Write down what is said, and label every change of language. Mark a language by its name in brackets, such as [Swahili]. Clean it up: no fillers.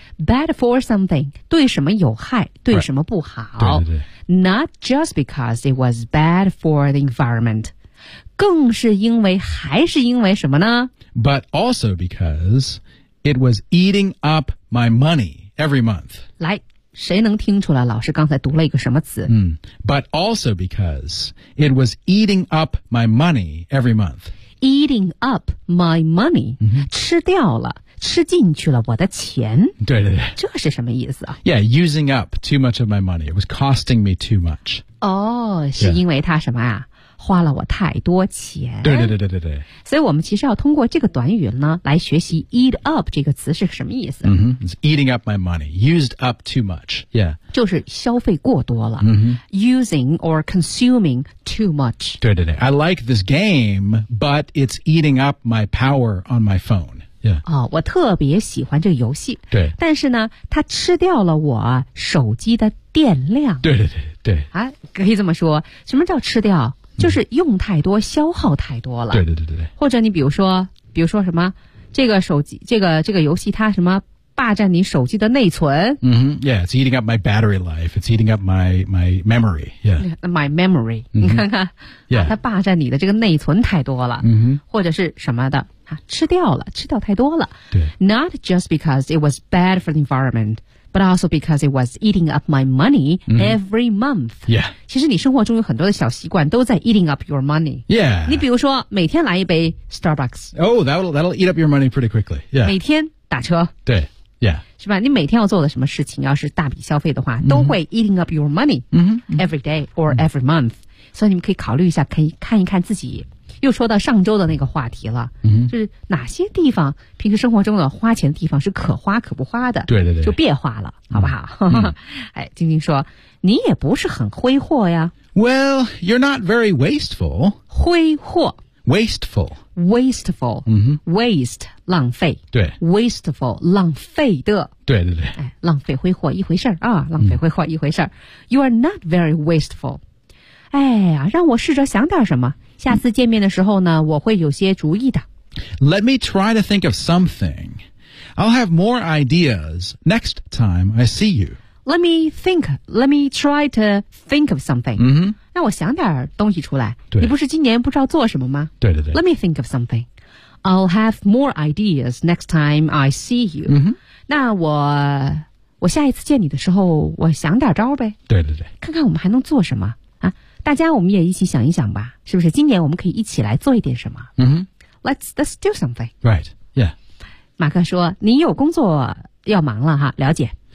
[English] Bad for something [Chinese] 对什么有害对什么不好、 right. 对对对 [English] Not just because it was bad for the environment [Chinese] 更是因为还是因为什么呢 [English] But also becauseIt was eating up my money every month. [Chinese] 来，谁能听出来老师刚才读了一个什么词？ [English] 嗯、But also because it was eating up my money every month. Eating up my money,、 mm-hmm. [Chinese] 吃掉了，吃进去了我的钱。对对对。这是什么意思啊 [English] ？Yeah, using up too much of my money. It was costing me too much. [Chinese] 哦、oh, ，是因为他什么啊？ Yeah. 花了我太多钱。对对对对对对。所以我们其实要通过这个短语呢来学习 eat up 这个词是什么意思。 [English] Mm-hmm. It's eating up my money. Used up too much. Yeah. [Chinese] 就是消费过多了。 Mm-hmm. [English] Using or consuming too much. [Chinese] 对对对。 [English] I like this game, but it's eating up my power on my phone. Yeah. [Chinese] 哦、我特别喜欢这个游戏对但是呢它吃掉了我手机的电量对对对对、啊、可以这么说什么叫吃掉、嗯、就是用太多消耗太多了对对对对或者你比如说什么这个手机这个游戏它什么霸占你手机的内存。 [English] Mm-hmm. Yeah, it's eating up my battery life. It's eating up my memory. Yeah, my memory.、Mm-hmm. [Chinese] 你看看、 [English] yeah. [Chinese] 它霸占你的这个内存太多了、 mm-hmm. 或者是什么的、啊、吃掉了，吃掉太多了。对。 [English] Not just because it was bad for the environment, but also because it was eating up my money、mm-hmm. every month. Yeah. [Chinese] 其实你生活中有很多的小习惯都在 [English] eating up your money. Yeah. [Chinese] 你比如说每天来一杯 Starbucks. [English] Oh, that'll eat up your money pretty quickly. Yeah. [Chinese] 每天打车。对。Yeah. 是吧？你每天要做的什么事情，要是大笔消费的话，都会 [English] eating up your money、 mm-hmm. every day or every month.、Mm-hmm. [Chinese] 所以你们可以考虑一下，可以看一看自己。又说到上周的那个话题了、 mm-hmm. 就是哪些地方平时生活中的花钱的地方是可花可不花的，对对对，就别花了、mm-hmm. 好不好、 mm-hmm. 哎，晶晶说你也不是很挥霍呀。 [English] Well, you're not very wasteful. [Chinese] 挥霍 [English] Wasteful. Wasteful、 mm-hmm. [Chinese] Waste 浪费，对 Wasteful 浪费的，对对对、哎、浪费挥霍一回事啊，浪费挥霍一回事、mm-hmm. [English] You are not very wasteful. [Chinese] 哎呀，让我试着想点什么，下次见面的时候呢，我会有些主意的。 [English] Let me try to think of something. I'll have more ideas next time I see you. Let me try to think of something.、 Mm-hmm. [Chinese] 让我想点东西出来。对。你不是今年不知道做什么吗？对对对。 [English] Let me think of something. I'll have more ideas next time I see you.、 Mm-hmm. [Chinese] 那我下一次见你的时候，我想点招呗。对对对。看看我们还能做什么。大家我们也一起想一想吧，是不是今年我们可以一起来做一点什么、 mm-hmm. [English] Let's do something. Right, yeah. [Chinese] 马克说你有工作要忙了哈，了解。